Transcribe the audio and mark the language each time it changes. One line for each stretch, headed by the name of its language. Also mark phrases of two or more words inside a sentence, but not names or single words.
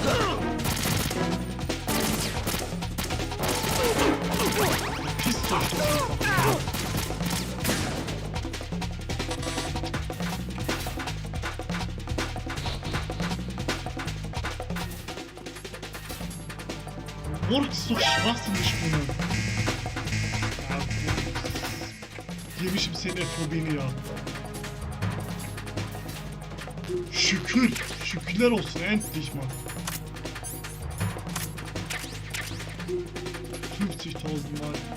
German: Pisst euch doch einfach. Boah, das ist doch schwachsinnig gesprungen. Ja,
Turkish: yemişim senin efobini ya. Şükürler olsun
German: endlich mal. 50.000 Mal.